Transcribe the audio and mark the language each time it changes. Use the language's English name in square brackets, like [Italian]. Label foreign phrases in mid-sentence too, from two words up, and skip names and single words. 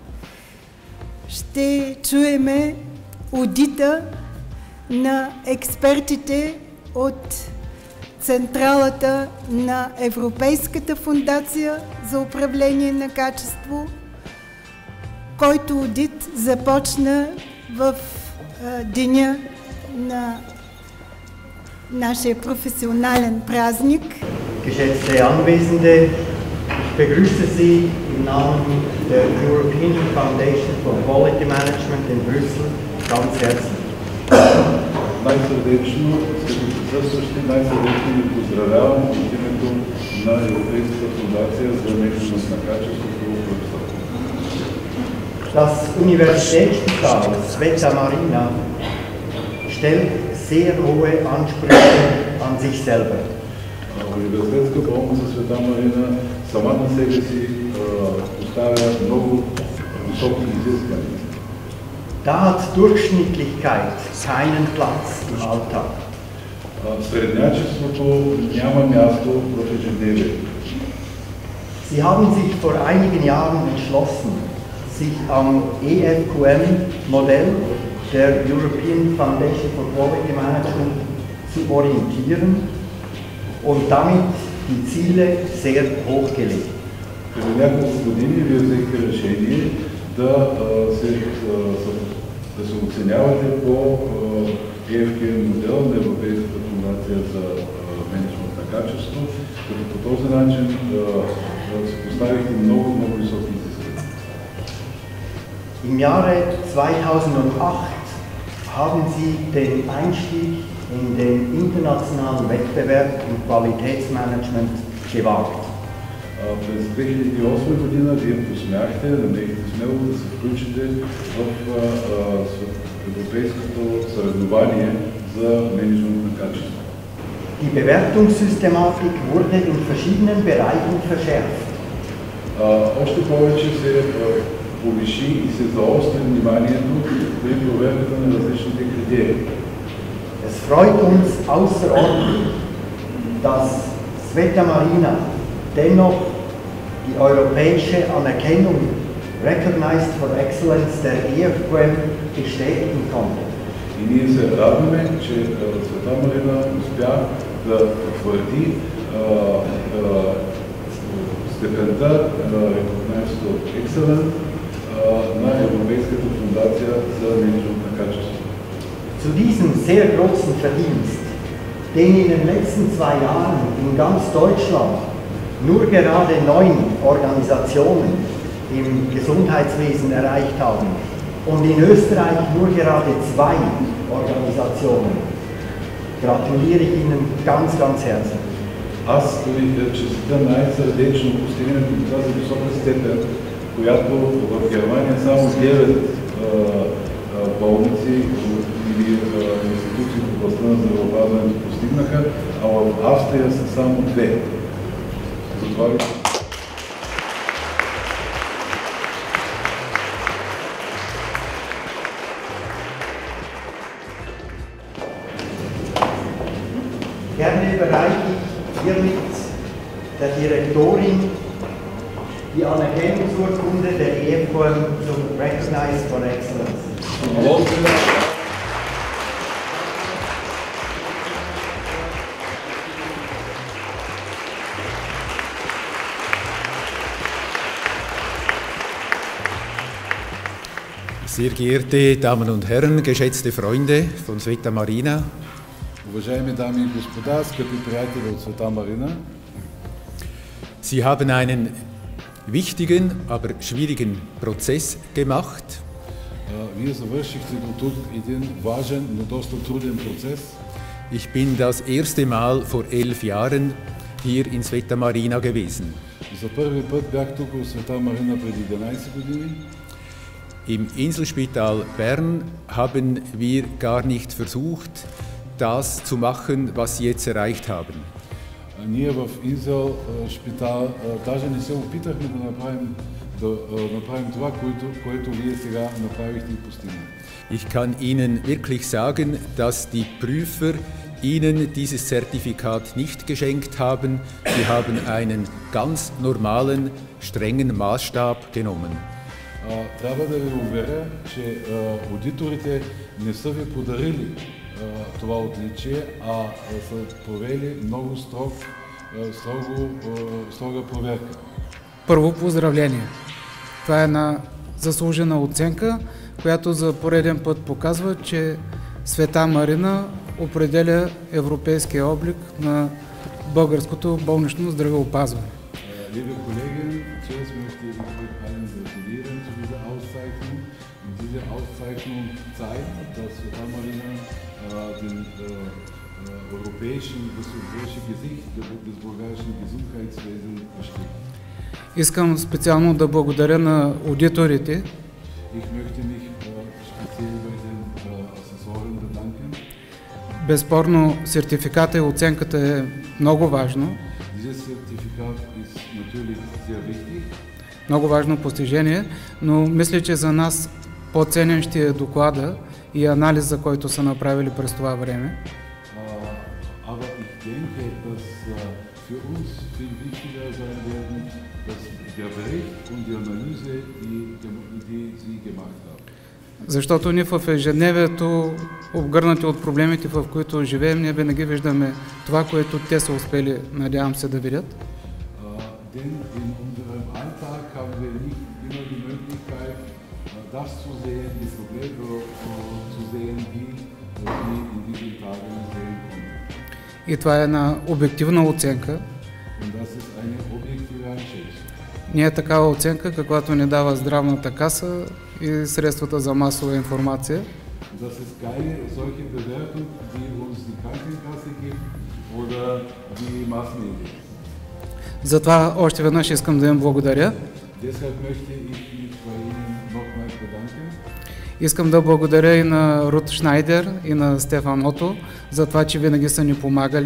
[Bulgarian] ще чуеме одита на експертите от Централата на Европейската фондация за управление на качество, който одит започна в деня на нашия професионален празник. [German] Geschätzte Anwesende, ich begrüße Sie im Namen der European Foundation for Quality Management in Brüssel ganz herzlich. [Bulgarian] Най-сърдечно, скъпи присъстващи, най-сърдечно ви поздравявам от името на Европейската фондация за менеджмент на качеството в Брюксел. [German] Das Universitätsspital Sveta Marina stellt sehr hohe Ansprüche an sich selber. [Bulgarian] Университетска болница Света Марина сама на себе си поставя много високи изисквания. [German] Da hat Durchschnittlichkeit keinen Platz im Alltag. [Bulgarian] Среднячеството няма място в ежедневието. [German] Sie haben sich vor einigen Jahren entschlossen, sich am EFQM-Modell der European Foundation for Quality Management zu orientieren und damit die Ziele sehr hoch gelegt. [Bulgarian] Преди няколко години вие взехте решение да се оценявате по EFQM модел на Европейската фондация за менеджмент на качество, като по този начин се поставихте много високи изисквания. [German] Im Jahre 2008 haben Sie den Einstieg in den internationalen Wettbewerb im Qualitätsmanagement gewagt. [Bulgarian] През 2008 година вие посмяхте, намерихте смело да се включите в европейското съревнование за менеджмент на качество. [German] Die Bewertungssystematik wurde in verschiedenen Bereichen verschärft. [Bulgarian] Още повече се повиши и се заостри вниманието при проверката на различните критерии. [German] Es freut uns außerordentlich, dass Sveta Marina dennoch die europäische Anerkennung Recognized for Excellence der EFQM bestätigen konnte. [Bulgarian] И ние се радваме, че Света Марина успя да потвърди степента Recognized for Excellence на Европейската фондация за менеджмент на качество. [German] Zu diesem sehr großen Verdienst, den in den letzten 2 Jahren in ganz Deutschland nur gerade 9 Organisationen im Gesundheitswesen erreicht haben und in Österreich nur gerade 2 Organisationen, gratuliere ich Ihnen ganz, ganz herzlich. [Bulgarian] Аз ви честитя най-сърдечно постигането на тази висока степен, която в Германия само 9 болници или институции в областта на здравеопазването постигнаха, а в Австрия са само 2. Затова ви... [German] Gerne überreiche ich hiermit der Direktorin die Anerkennungsurkunde der EFQM zum Recognized for Excellence. Sehr geehrte Damen und Herren, geschätzte Freunde von Sveta Marina, [Bulgarian] Уважаеми дами и господа, скъпи приятели от Света Марина, [German] Sie haben einen wichtigen, aber schwierigen Prozess gemacht. [Bulgarian] Вие завършихте до тук един важен, но доста труден процес. [German] Ich bin das erste Mal vor 11 Jahren hier in Sveta Marina gewesen. [Bulgarian] За първи път бях тук в Света Марина преди 11 години. [German] Im Inselspital Bern haben wir gar nicht versucht, das zu machen, was Sie jetzt erreicht haben. [Bulgarian] Ние в Инзел Шпитал даже не се опитахме да направим това, което вие сега направихте и постигнахте. [German] Ich kann Ihnen wirklich sagen, dass die Prüfer Ihnen dieses Zertifikat nicht geschenkt haben. Sie haben einen ganz normalen, strengen Maßstab genommen. [Bulgarian] Трябва да ви уверя, че аудиторите не са ви подарили това отличие, а са провели много строга проверка. Първо, поздравление! Това е една заслужена оценка, която за пореден път показва, че Света Марина определя европейския облик на българското болнично здравеопазване. [German] Liebe Kollegen, zuerst möchte ich euch allen gratulieren zu dieser Auszeichnung. Und diese Auszeichnung zeigt, dass Sveta Marina das europäische Gesicht des bulgarischen Gesundheitswesens bestimmt. [Bulgarian] Искам специално да благодаря на аудиторите. [German] Ich möchte mich speziell bei den Assessoren bedanken. [Bulgarian] Безспорно, сертификата и оценката е много важно. [German] Dieses Zertifikat ist natürlich sehr wichtig. [Bulgarian] Много важно постижение, но мисля, че за нас по-ценен ще е доклада и анализа, който са направили през това време. [German] Aber ich denke, dass für uns viel wichtiger sein werden, dass der Bericht und die Analyse, die Sie gemacht haben. [Bulgarian] Защото ние в ежедневието, обгърнати от проблемите, в които живеем, ние винаги виждаме това, което те са успели, надявам се, да видят. [German] Denn in unserem Alltag haben wir nicht immer die Möglichkeit, das zu sehen, die Probleme zu sehen, die Sie in diesen Tagen sehen konnten. [Bulgarian] И това е една обективна оценка. [German] Und das ist eine objektive Einschätzung. [Bulgarian] Не е такава оценка, каквато ни дава Здравната каса и средствата за масова информация. [German] Das ist keine solche Bewertung, die uns die Krankenkasse gibt oder die Massenmedien. [Bulgarian] Затова още веднъж искам да им благодаря. [German] Deshalb möchte ich mich bei Ihnen nochmals bedanken. [Bulgarian] Искам да благодаря и на Рут Шнайдер и на Стефан Ото за това, че винаги са ни помагали.